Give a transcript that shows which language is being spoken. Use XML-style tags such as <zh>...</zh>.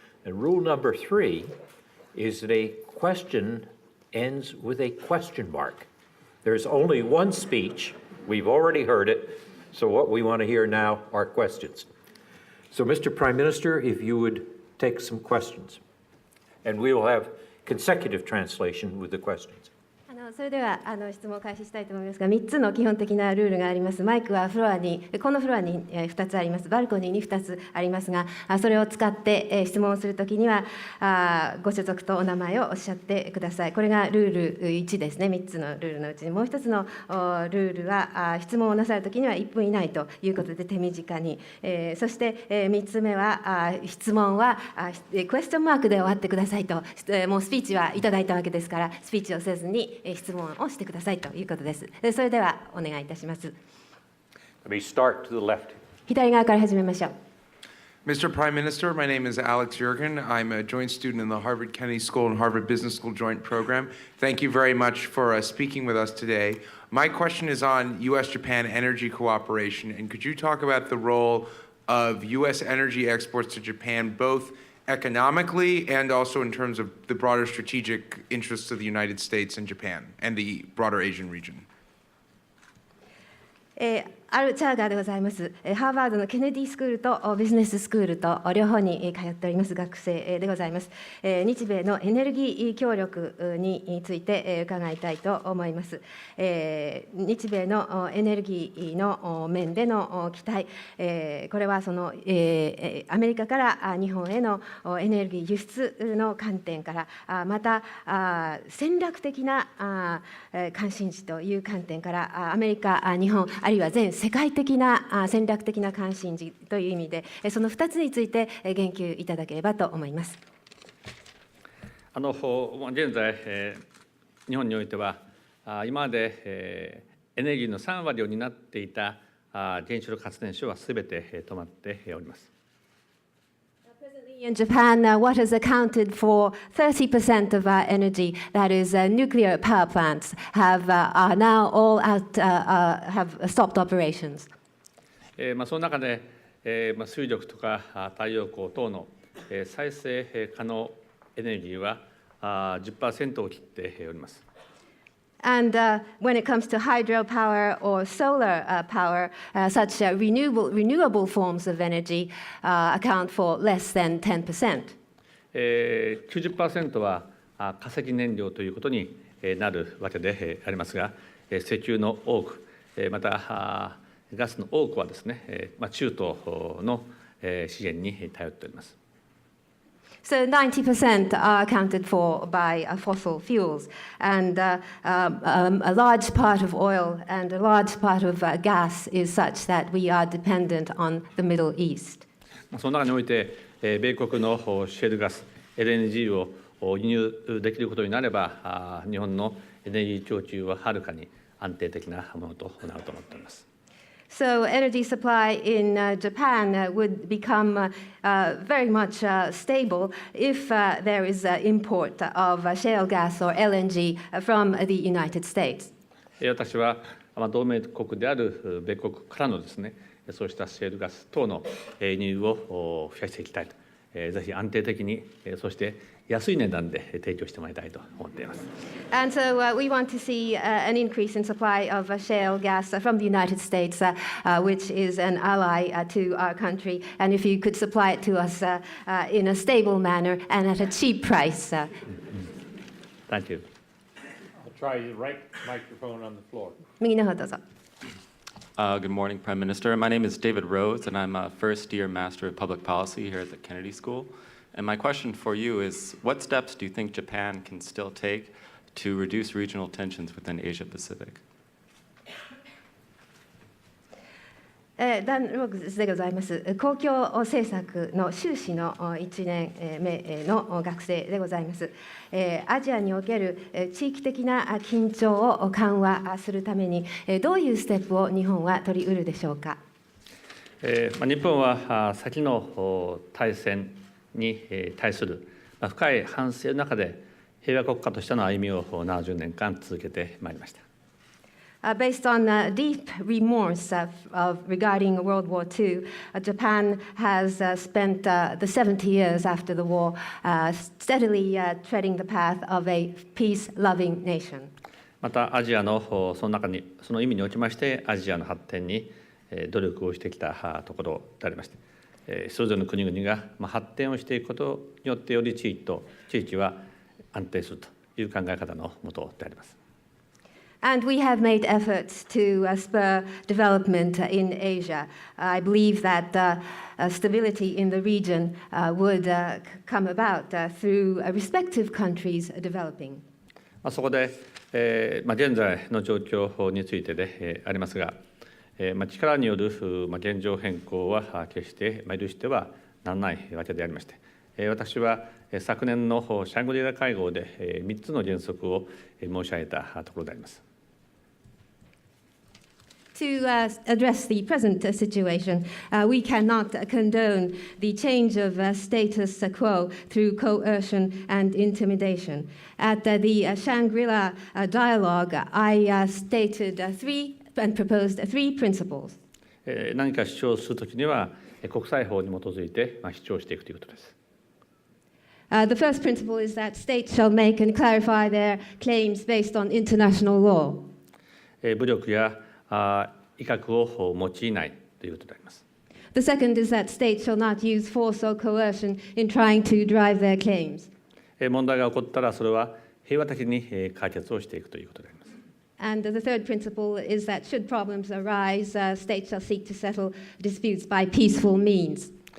<en>And rule number 3 is that a question ends with a question mark. There's only 1 speech. We've already heard it, so what we want to hear now are questions. So, Mr. Prime Minister, if you would take some questions, and we will have consecutive translation with the questions.</en> <ja>それでは質問を開始したいと思いますが、3つの基本的なルールがあります。マイクはこのフロアに2つあります。バルコニーに2つありますが、それを使って質問をするときにはご所属とお名前をおっしゃってください。これがルール1ですね。3つのルールのうちにもう1つのルールは質問をなさるときには1分以内ということで手短に、そして3つ目は質問はクエスチョンマークで終わってくださいと、もうスピーチはいただいたわけですから、スピーチをせずに質問をしてくださいということです。それではお願いいたします。</ja> <en>Let me start to the left.</en> <ja>左側から始めましょう。</ja> <en>Mr. Prime Minister, my name is Alex Yergin. I'm a joint student in the Harvard Kennedy School and Harvard Business School Joint Program. Thank you very much for speaking with us today. My question is on U.S.-Japan energy cooperation, and could you talk about the role of U.S. energy exports to Japan, both economically and also in terms of the broader strategic interests of the United States and Japan and the broader Asian region?</en> <ja>アル・チャーガーでございます。ハーバードのケネディスクールとビジネススクールと両方に通っております学生でございます。日米のエネルギー協力について伺いたいと思います。日米のエネルギーの面での期待、これはそのアメリカから日本へのエネルギー輸出の観点から、また戦略的な関心事という観点からアメリカ、日本あるいは全世界的な戦略的な関心事という意味で、その2つについて言及いただければと思います。現在、日本においては、今までエネルギーの3割を担っていた原子力発電所はすべて止まっております。</ja> <en>In Japan, what has accounted for 30% of our energy, that is, nuclear power plants, are now all have stopped operations.</en> <ja>その中で、水力とか太陽光等の再生可能エネルギーは10% を切っております。</ja> <en>And when it comes to hydropower or solar power, such renewable forms of energy account for less than 10%.</en> <ja>90% は化石燃料ということになるわけでありますが、石油の多く、またガスの多くはですね、中東の資源に頼っております。</ja> <en>So 90% are accounted for by fossil fuels, and a large part of oil and a large part of gas is such that we are dependent on the Middle East.</en> <ja>その中において、米国のシェールガス、LNG を輸入できることになれば、日本のエネルギー供給ははるかに安定的なものとなると思っております。 So energy supply in Japan would become very much stable if there is import of shale gas or LNG from the United States. 私は同盟国である米国からのですね、そうしたシェールガス等の輸入を増やしていきたいと、ぜひ安定的に、そして安い値段で提供してまいりたいと思っています。</ja> <en>And so we want to see an increase in supply of shale gas from the United States, which is an ally to our country. And if you could supply it to us in a stable manner and at a cheap price. Thank you. I'll try the right microphone on the floor.</en> <ja>右の方どうぞ。</ja> <en>Good morning, Prime Minister. My name is David Rose, and I'm a first-year Master of Public Policy here at the Kennedy School. And my question for you is, what steps do you think Japan can still take to reduce regional tensions within Asia-Pacific?</en> <ja>ダン・ローズでございます。公共政策の修士の1年目の学生でございます。アジアにおける地域的な緊張を緩和するために、どういうステップを日本は取り得るでしょうか。日本は先の大戦に対する深い反省の中で平和国家としての歩みを70年間続けてまいりました。</ja> <en>Based on deep remorse regarding World War II, Japan has spent the 70 years after the war steadily treading the path of a peace-loving nation.</en> <ja>またアジアのその中にその意味におきましてアジアの発展に努力をしてきたところでありまして、それぞれの国々が発展をしていくことによってより地域は安定するという考え方のもとであります。</ja> <en>And we have made efforts to spur development in Asia. I believe that stability in the region would come about through respective countries developing.</en> <ja>そこで、現在の状況についてでありますが、力による現状変更は決して許してはならないわけでありまして、私は昨年のシャングリラ会合で3つの原則を申し上げたところであります。</ja> <en>To address the present situation, we cannot condone the change of status quo through coercion and intimidation. At the Shangri-La dialogue, I stated and proposed three principles.</en> <ja>何か主張するときには国際法に基づいて主張していくということです。</ja> <en>The first principle is that states shall make and clarify their claims based on international law.</en> <ja>武力や威嚇を用いないということであります。</ja> <en>The second is that states shall not use force or coercion in trying to drive their claims.</en> <ja>問題が起こったらそれは平和的に解決をしていくということであります。</ja> <en>And the third principle is that should problems arise, states shall seek to settle disputes by peaceful means.</en>